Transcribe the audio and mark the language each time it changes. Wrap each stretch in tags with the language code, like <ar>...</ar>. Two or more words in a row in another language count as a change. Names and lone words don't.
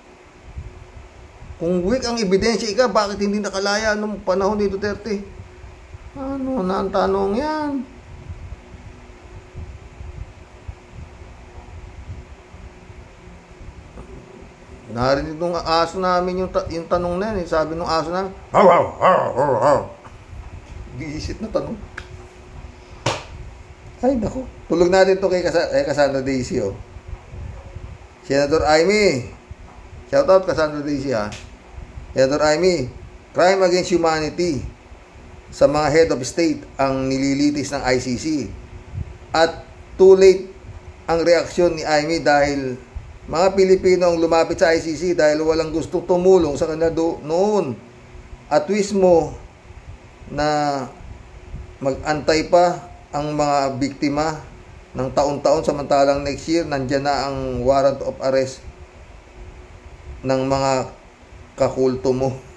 <tl>Kung weak ang ebidensya ika, bakit hindi nakalaya nung panahon ni Duterte? Ano na ang tanong yan? Narinig nung aso namin yung tanong na yan. Sabi nung aso namin, haw, haw, haw, haw, haw. Giisit na tanong. Ay, naku. Tulog natin to kay Cassandra Daisy, oh. Senator Amy.</tl> <en>Shout out</en> <tl>Cassandra Daisy, ha. Senator Amy,</tl> <en>crime against humanity</en> <tl>sa mga</tl> <en>head of state</en> <tl>ang nililitis ng ICC. At too late ang reaksyon ni Amy dahil mga Pilipino ang lumapit sa ICC dahil walang gustong tumulong sa kanila noon. At twist mo na mag-antay pa ang mga biktima ng taon-taon samantalang</tl> <en>next year</en> <tl>nandyan na ang</tl> <en>warrant of arrest</en> <tl>ng mga kakulto mo.</tl>